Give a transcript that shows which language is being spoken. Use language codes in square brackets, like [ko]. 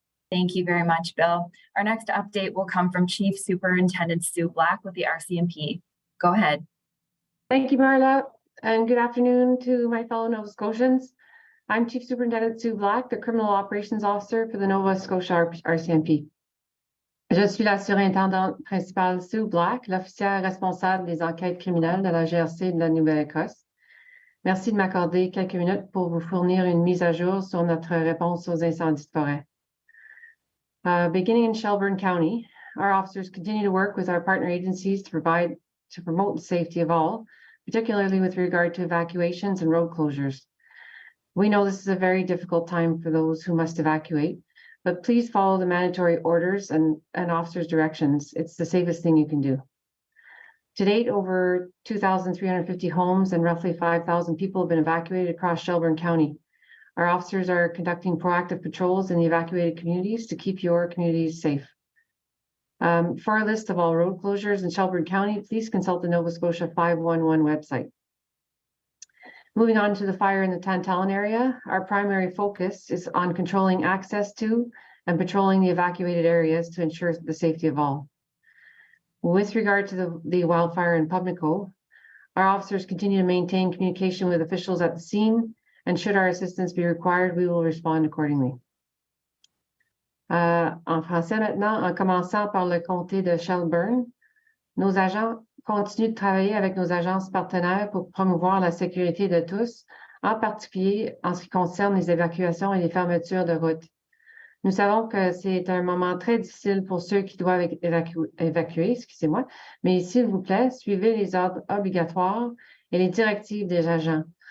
[en] Thank you very much, Bill. Our next update will come from Chief Superintendent Sue Black with the RCMP. Go ahead. Thank you, Marla, and good afternoon to my fellow Nova Scotians. I'm Chief Superintendent Sue Black, the Criminal Operations Officer for the Nova Scotia RCMP. [fr] Je suis la surintendante principale Sue Black, l'officière responsable des enquêtes criminelles de la GRC de la Nouvelle-Écosse. Merci de m'accorder quelques minutes pour vous fournir une mise à jour sur notre réponse aux incendies de forêt. [en] Beginning in Shelburne County, our officers continue to work with our partner agencies to promote the safety of all, particularly with regard to evacuations and road closures. We know this is a very difficult time for those who must evacuate, but please follow the mandatory orders and officers' directions. It's the safest thing you can do. To date, over 2,350 homes and roughly 5,000 people have been evacuated across Shelburne County. Our officers are conducting proactive patrols in the evacuated communities to keep your communities safe. For a list of all road closures in Shelburne County, please consult the Nova Scotia 511 website. Moving on to the fire in the Tantallon area, our primary focus is on controlling access to and patrolling the evacuated areas to ensure the safety of all. With regard to the wildfire in Pubnico, our officers continue to maintain communication with officials at the scene, and should our assistance be required, we will respond accordingly. [fr] En français maintenant, en commençant par le comté de Shelburne, nos agents continuent de travailler avec nos agences partenaires pour promouvoir la sécurité de tous, en particulier en ce qui concerne les évacuations et les fermetures de routes. Nous savons que c'est un moment très difficile pour ceux qui doivent évacuer, excusez-moi, mais s'il vous plaît, suivez les ordres obligatoires et les directives des agents.